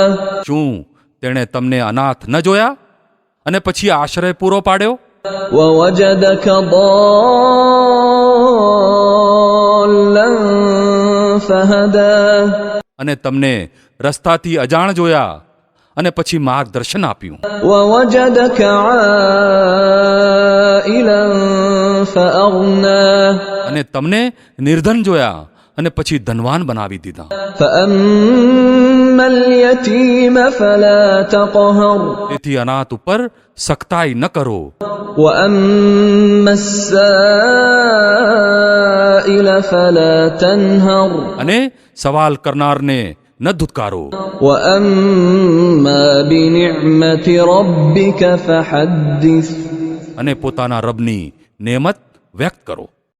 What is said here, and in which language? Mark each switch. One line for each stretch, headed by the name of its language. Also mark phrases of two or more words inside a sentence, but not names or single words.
Gujarati: શું તેણે તમને અનાથ ન જોયા અને પછી આશ્રય પૂરો પાડ્યો?
Arabic: ووجدك ضالا فهدى.
Gujarati: અને તમને રસ્તાથી અજાણ જોયા અને પછી માર્ગદર્શન આપ્યું.
Arabic: ووجدك عائلا فأغنى.
Gujarati: અને તમને નિર્ધન જોયા અને પછી ધનવાન બનાવી દીધા.
Arabic: فأما اليتيم فلا تقهر.
Gujarati: તેથી અનાથ ઉપર સખ્તાઈ ન કરો.
Arabic: وأما السائل فلا تنهر.
Gujarati: અને સવાલ કરનારને ન ધુતકારો.
Arabic: وأما بنعمة ربك فحدث.
Gujarati: અને પોતાના રબની નેમત વ્યક્ત કરો.